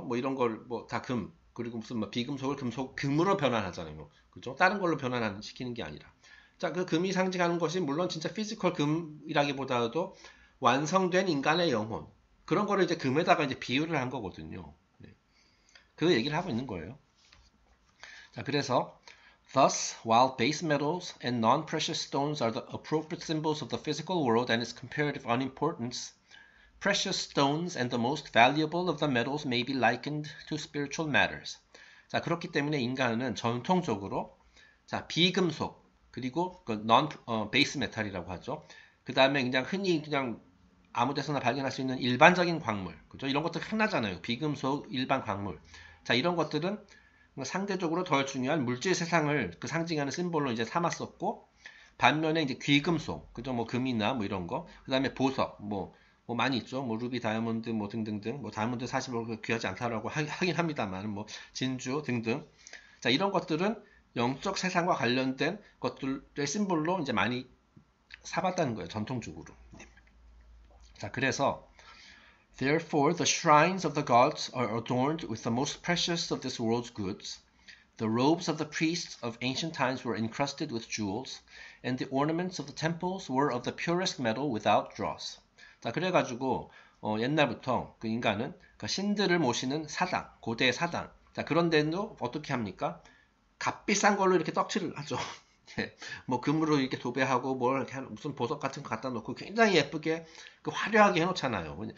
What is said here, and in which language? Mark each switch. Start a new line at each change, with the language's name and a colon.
Korean: 뭐 이런 걸 뭐 다 금, 그리고 무슨 뭐 비금속을 금으로 변환하잖아요, 그죠. 다른 걸로 변환시키는 게 아니라. 자, 그 금이 상징하는 것이 물론 진짜 피지컬 금이라기보다도 완성된 인간의 영혼 그런 거를 이제 금에다가 이제 비유를 한 거거든요. 네. 그 얘기를 하고 있는 거예요. 자, 그래서
English: thus, while base metals and non-precious stones are the appropriate symbols of the physical world and its comparative unimportance, precious stones and the most valuable of the metals may be likened to spiritual matters.
Korean: 자, 그렇기 때문에 인간은 전통적으로 자, 비금속 그리고 그 베이스 메탈이라고 하죠. 그 다음에 그냥 흔히 그냥 아무 데서나 발견할 수 있는 일반적인 광물, 그죠? 이런 것들 흔하잖아요. 비금속, 일반 광물. 자, 이런 것들은 상대적으로 덜 중요한 물질 세상을 그 상징하는 심볼로 이제 삼았었고, 반면에 이제 귀금속, 그죠? 뭐 금이나 뭐 이런 거, 그 다음에 보석, 뭐 뭐 많이 있죠. 뭐 루비, 다이아몬드 뭐 등등등. 뭐 다이아몬드 사실 뭐 귀하지 않다라고 하긴 합니다만 뭐 진주 등등. 자, 이런 것들은 영적 세상과 관련된 것들의 심볼로 이제 많이 사봤다는 거예요. 전통적으로. 네. 자, 그래서
English: Therefore the shrines of the gods are adorned with the most precious of this world's goods. The robes of the priests of ancient times were encrusted with jewels, and the ornaments of the temples were of the purest metal without dross.
Korean: 자, 그래가지고 옛날부터 그 인간은 그 신들을 모시는 사당, 고대 사당. 자, 그런 데도 어떻게 합니까? 값비싼 걸로 이렇게 떡칠을 하죠. 뭐 금으로 이렇게 도배하고 뭘 이렇게 무슨 보석 같은 거 갖다 놓고 굉장히 예쁘게 그 화려하게 해놓잖아요.